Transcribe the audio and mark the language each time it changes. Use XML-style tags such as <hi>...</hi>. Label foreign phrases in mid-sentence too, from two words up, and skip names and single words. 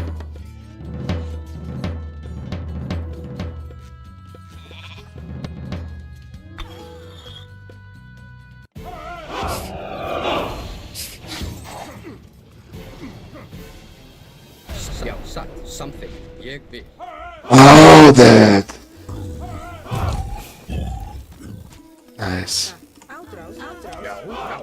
<is>Já, satt, samþykkt. Ég vil.</is> <en>Oh, that. Nice.</en> <is>Ádrás. Já, já.</is>